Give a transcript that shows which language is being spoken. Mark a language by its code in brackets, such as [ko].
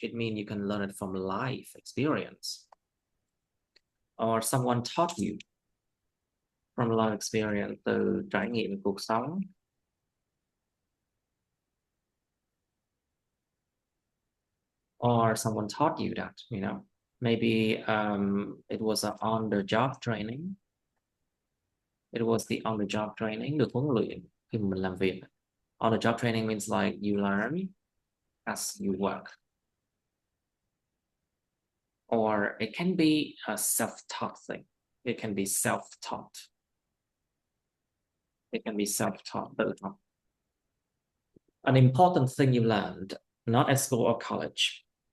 [en] It means you can learn it from life experience, or someone taught you from life experience, [vi] từ trải nghiệm cuộc sống, [en] or someone taught you that, maybe it was an on-the-job training. It was the on-the-job training, [vi] được huấn luyện khi mà mình làm việc. [en] On-the-job training means like you learn as you work. Or it can be a self-taught thing. It can be self-taught. It can be self-taught, [vi] tự học. [en] An important thing you learned, not at school or college.